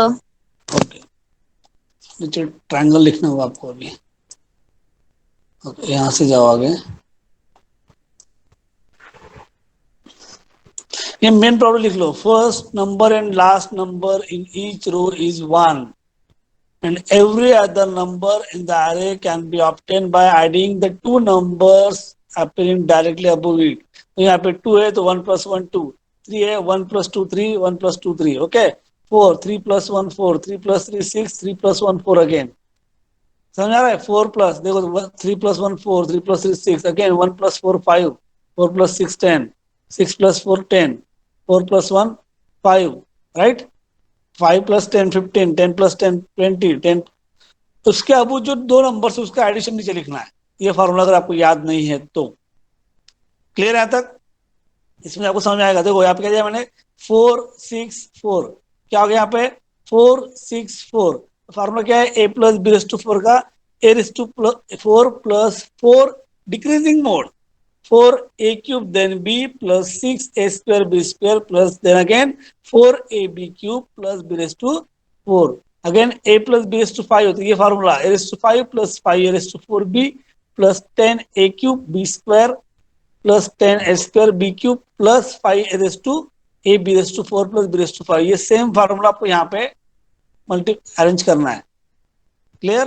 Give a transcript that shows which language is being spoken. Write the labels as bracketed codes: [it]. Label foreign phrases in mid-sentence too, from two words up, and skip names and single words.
[hi] ओके, नीचे ट्रायंगल लिखना होगा आपको अभी. ओके, यहाँ से जाओ आगे. ये मेन प्रॉब्लम लिख लो. [en] first number and last number in each row is 1 and every other number in the array can be obtained by adding the two numbers appearing directly above it. [hi] तो यहाँ पे 2 है तो 1 plus 1 2, 3 है 1 plus 2 3, 1 plus 2 3. [en] Okay, 4, 3 plus 1 4, 3 plus 3 6, 3 plus 1 4 again. [hi] समझ आ रहा है? 4 plus, देखो 3 plus 1 4, 3 plus 3 6, again 1 plus 4 5, 4 plus 6 10, 6 plus 4 10, 4 plus 1 5, [en] right? [hi] 5 प्लस 10 15, 10 प्लस 10 20, 10, उसके अब जो दो नंबर से उसका एडिशन नीचे लिखना है। ये फॉर्मूला अगर आपको याद नहीं है तो क्लियर है तक? इसमें आपको समझ में आएगा। देखो यहाँ पे क्या दिया मैंने, 4 6 4, क्या हो गया यहाँ पे 4 6 4। फॉर्मूला क्या है, [en] a plus b raise to 4 का a raise to 4 plus 4 decreasing mode, 4a³ then b plus 6a² b² plus then again 4ab³ plus b raised to 4, again a plus b raised to 5 [hi] होती है ये फार्मूला, [en] a raised to 5 plus 5a raised to 4b plus 10a³ b² plus 10a² b³ plus 5a raised to a b raised to 4 plus b raised to 5। [hi] ये सेम फार्मूला आपको यहाँ पे [en] multi arrange [hi] करना है। क्लियर?